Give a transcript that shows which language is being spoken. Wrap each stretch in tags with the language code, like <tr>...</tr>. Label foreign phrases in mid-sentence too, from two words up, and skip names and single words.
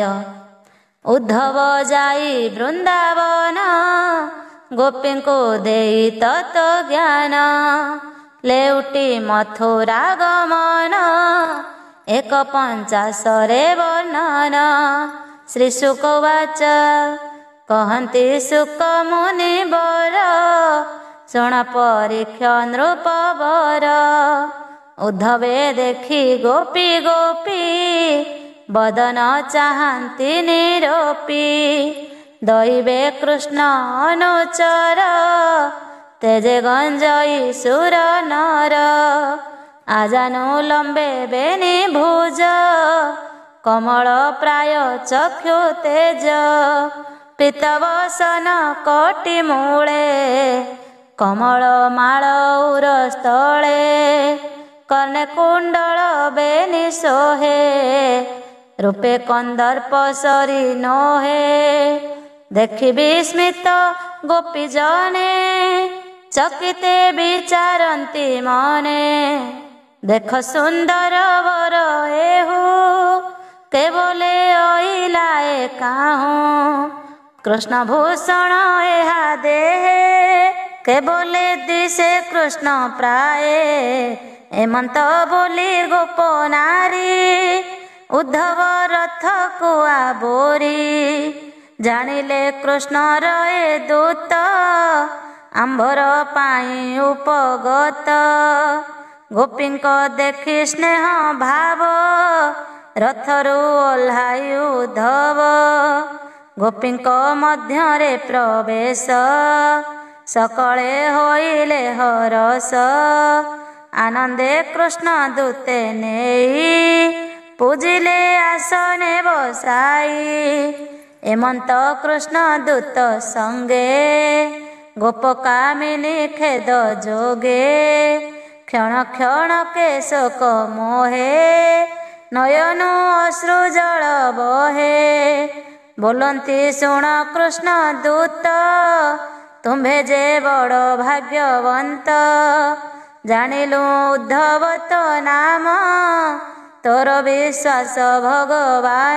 <or>ଉଦ୍ଧବ ଯାଇ ବୃନ୍ଦାବନ ଗୋପୀ କୋ ଦେଇ ତତ୍ତ୍ୱ ଜ୍ଞାନ ଲେଉଟି ମଥୁରା ଗମନ 150 ବର୍ଣ୍ଣନ। ଶ୍ରୀ ଶୁକବାଚ କହନ୍ତି ଶୁକ ମୁନି ବର ଶୁଣ ପରୀକ୍ଷ ନୃପ ବର। ଉଦ୍ଧବେ ଦେଖି ଗୋପୀ ଗୋପୀ ବଦନ ଚାହାନ୍ତି ନିରୋପି। ଦୈବେ କୃଷ୍ଣ ଅନୁଚର ତେଜେ ଗଞ୍ଜଇ ସୁର ନର। ଆଜାନୁ ଲମ୍ବେ ବେଣୀ ଭୁଜ କମଳ ପ୍ରାୟ ଚକ୍ଷୁ ତେଜ। ପୀତବସନ କଟି ମୂଳେ କମଳ ମାଳ ଉରସ୍ଥଳେ। କର୍ଣ୍ଣେ କୁଣ୍ଡଳ ବେଣୀ ସୋହେ ରୂପେ କନ୍ଦର୍ପ ସରି ନୋହେ। ଦେଖି ବିସ୍ମିତ ଗୋପୀ ଜନେ ଚକିତେ ବିଚାରନ୍ତି ମନେ। ଦେଖ ସୁନ୍ଦର ବର ଏହୁ କେବଳେ ଅଇଲା କାହୁଁ। କୃଷ୍ଣ ଭୂଷଣ ଏହା ଦେହେ କେବଳେ ଦିଶେ କୃଷ୍ଣ ପ୍ରାୟ। ଏମନ୍ତ ବୋଲି ଗୋପ ନାରୀ ଉଦ୍ଧବ ରଥ କୁଆ ବୋରି। ଜାଣିଲେ କୃଷ୍ଣ ରଏ ଦୂତ ଆମ୍ଭର ପାଇ ଉପଗତ। ଗୋପୀ କୋ ଦେଖି ସ୍ନେହ ଭାବ ରଥରୁ ଓହ୍ଲାଇ ଉଦ୍ଧବ। ଗୋପୀ ମଧ୍ୟ ପ୍ରବେଶ ସକଳେ ହୋଇଲେ ହରଷ। ଆନନ୍ଦେ କୃଷ୍ଣ ଦୂତେ ନେଇ ପୂଜିଲେ ଆସନେ ବସାଇ। ଏମନ୍ତ କୃଷ୍ଣ ଦୂତ ସଙ୍ଗେ ଗୋପ କାମିନୀ ଖେଦ ଯୋଗେ। କ୍ଷଣ କ୍ଷଣ କେ ଶୋକ ମୋହେ ନୟନ ଅଶ୍ରୁ ଜଳ ବହେ। ବୋଲତି ଶୁଣ କୃଷ୍ଣ ଦୂତ ତୁମ୍ଭେ ଯେ ବଡ଼ ଭାଗ୍ୟବନ୍ତ। ଜାଣିଲୁ ଉଦ୍ଧବ ତୋ ନାମ ତୋର ବିଶ୍ୱାସ ଭଗବାନ।</or>